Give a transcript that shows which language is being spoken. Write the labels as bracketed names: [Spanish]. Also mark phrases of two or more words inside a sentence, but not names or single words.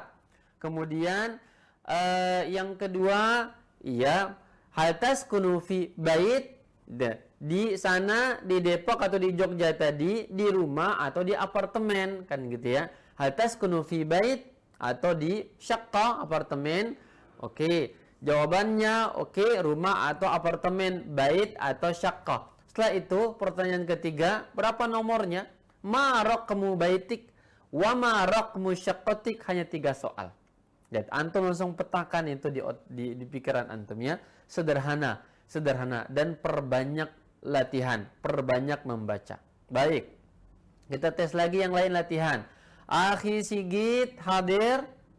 [Indonesian] Kemudian yang kedua, ya, [Arabic] هل تسكن في بيت, [Indonesian] di sana di Depok atau di Jogja tadi di rumah atau di apartemen, kan gitu ya. [Arabic] هل تسكن في بيت [Indonesian] atau di syaqqa, apartemen. Oke, jawabannya oke, rumah atau apartemen, bait atau syaqqa. Setelah itu pertanyaan ketiga, berapa nomornya? [Arabic] ما رقم بيتك وما رقم شقتك, [Indonesian] hanya 3 soal. Jadi antum langsung petakan itu di pikiran antum, ya. Sederhana dan perbanyak latihan, perbanyak membaca. Baik. Kita tes lagi yang lain latihan. Akhi Sigit hadir?